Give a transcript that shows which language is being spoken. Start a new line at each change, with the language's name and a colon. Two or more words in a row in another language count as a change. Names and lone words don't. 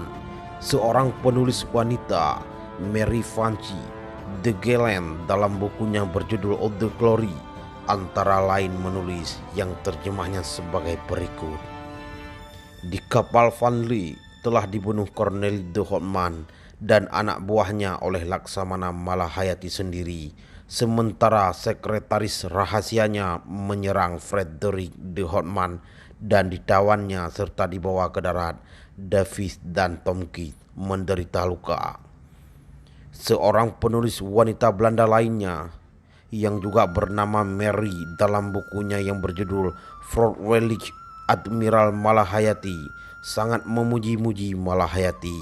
Indonesian: Seorang penulis wanita, Mary Fancy de Gelen, dalam bukunya berjudul Eau de Glory, antara lain menulis yang terjemahnya sebagai berikut. Di kapal Van Lee telah dibunuh Cornelis de Houtman dan anak buahnya oleh Laksamana Malahayati sendiri, sementara sekretaris rahasianya menyerang Frederik de Houtman dan ditawannya serta dibawa ke darat. Davis dan Tomkins menderita luka. Seorang penulis wanita Belanda lainnya yang juga bernama Mary, dalam bukunya yang berjudul Vrolijk Admiral Malahayati, sangat memuji-muji Malahayati.